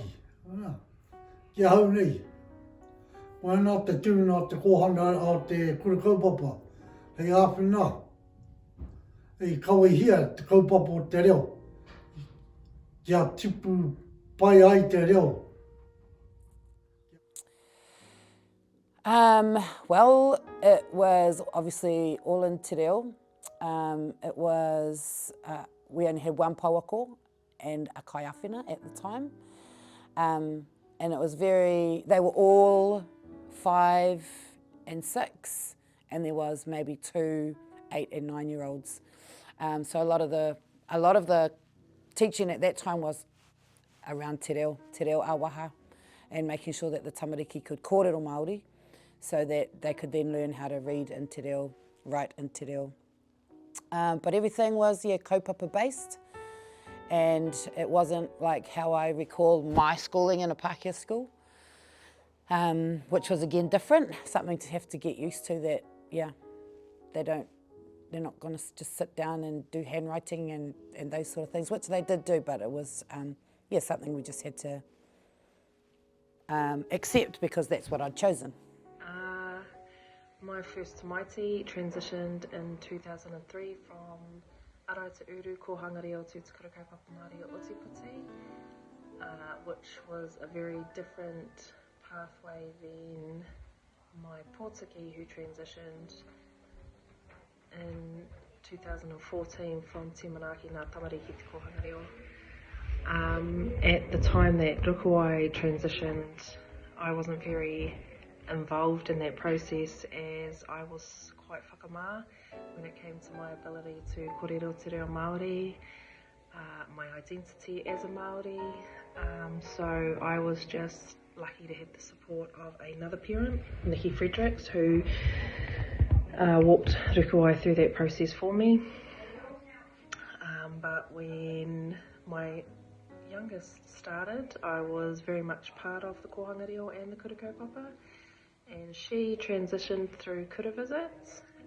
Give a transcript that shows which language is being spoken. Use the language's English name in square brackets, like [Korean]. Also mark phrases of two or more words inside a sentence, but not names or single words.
[Māori] Ki hau nei. Mai nā te tūna te kohana o te kura kaupapa. Hei āwhina. Hei kawahia te kaupapa o te reo. Kia tipu pai ai te reo. [English] Well, it was obviously all in [Māori] te reo. [English] It was, we only had one pauako and a kaiawhina at the time. And it was they were all 5 and 6, and there was maybe 2 8 and 9-year-olds. So a lot of the teaching at that time was around [Māori] te reo awaha, [English] and making sure that the tamariki could [Māori] kōrero Māori, [English] so that they could then learn how to read in [Māori] te reo, [English] write in [Māori] te reo. [English] But everything was, kaupapa based, and it wasn't like how I recall my schooling in a Pākehā school, which was again different, something to have to get used to, that, they're not going to just sit down and do handwriting and those sort of things, which they did do, but it was, something we just had to accept, because that's what I'd chosen. My first tamaiti transitioned in 2003 from Arai te Uru ko Hangareo to te Kura Kaupapa Māori o Otepoti, which was a very different pathway than my pōtiki, who transitioned in 2014 from Te Manaki ngā tamariki te Kohangareo. At the time that Rukuai transitioned, I wasn't very involved in that process, as I was quite whakamā when it came to my ability to [Māori] kōrero te reo Māori, [English] my identity as a Māori. So I was just lucky to have the support of another parent, Nikki Fredericks, who walked Rukuai through that process for me. But when my youngest started, I was very much part of the Kohangareo and the Kura Kaupapa, and she transitioned through kura visits.